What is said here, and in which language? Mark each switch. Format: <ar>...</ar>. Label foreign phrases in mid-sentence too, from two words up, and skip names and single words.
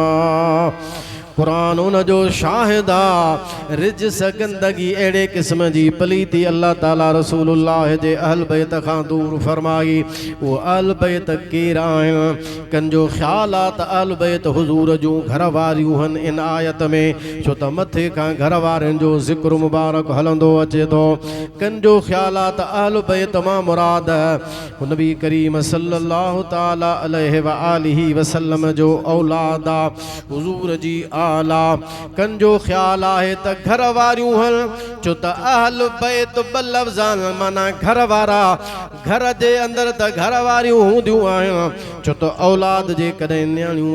<sd>आहे कुरान उन जो शाहिद आहे रिज्स गंदगी अहिड़े क़िस्म जी पलीती</sd> <ar>الله تعالى</ar> <sd>रसूलुल्लाह जे अहल बैत खां दूर फरमाई वो अहल बैत केर आहिनि कन जो ख़्याल आहे त अहल बैत हुज़ूर जूं घर वारियूं आहिनि इन आयत में छो त मथे खां घर वारनि जो ज़िक्र मुबारक हलंदो अचे थो कन जो ख़्याल आहे त अहल बैत मां मुराद नबी करीम</sd> <ar>صلى الله تعالى عليه و آله وسلم</ar> <sd>जो औलाद आहे हुज़ूर जी आला कन जो ख्याल आहे त घर वारियूं हल छो त अहल बैत ब लफ़्ज़ान माना घर वारा घर जे अंदर त घर वारियूं हूंदियूं आहिनि छो त औलाद जे कॾहिं न्याणियूं</sd>